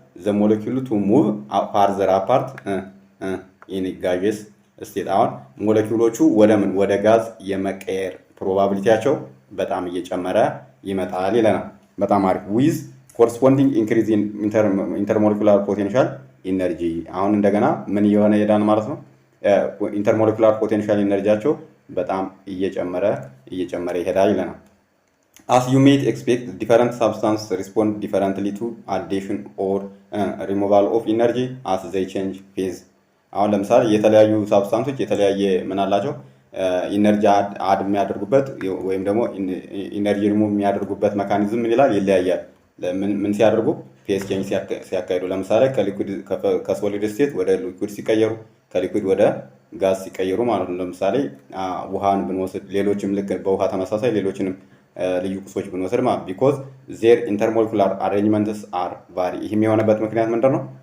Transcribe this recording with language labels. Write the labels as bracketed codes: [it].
[en] the molecule to move farther apart in a gaseous state. [am] አሁን ሞለኪውሎቹ ወደ ጋዝ የመቀየር ፕሮባቢሊቲያቸው በጣም እየጨመረ ይመጣል ይለናል። በጣም አሪፍ [en] ዊዝ ኮረስፖንዲንግ ኢንክሪዝ ኢን ኢንተርሞለኩላር ፖቴንሻል ኢነርጂ። [am] አሁን እንደገና ምን እየሆነ ይሄዳል ማለት ነው? ኢንተርሞለኩላር ፖቴንሻል ኢነርጂያቸው በጣም እየጨመረ ይሄዳል ይለናል። [en] as you may expect, different substances respond differently to addition or removal of energy as they change phase. [am] አሁን ለምሳሌ የተለያዩ ሳብስታንሶች የተለያየ ምን አላቸው? ኢነርጂ አድ የሚያደርጉበት ወይም ደግሞ ኢነርጂ ሪሙቭ የሚያደርጉበት መካኒዝም ምን ይላል? ይለያያል። ምን ሲያደርጉ? ፌዝ ቼንጅ ሲያካሂዱ። ለምሳሌ ከሶሊድ ስቴት ወደ ሊኩዊድ ሲቀየሩ፣ ከሊኩዊድ ወደ ጋዝ ሲቀየሩ ማለት ነው። ለምሳሌ ውሃን ብንወስድ፣ ሌሎችም ልክ በውሃ ተመሳሳይ ሌሎችንም ልዩ ቁሶች ብንወስድ ማለት [en] ቢኮዝ ዜር ኢንተርሞለኩላር አሬንጅመንትስ አር ቫሪ። [am] ይህም የሆነበት ምክንያት ምንድን ነው?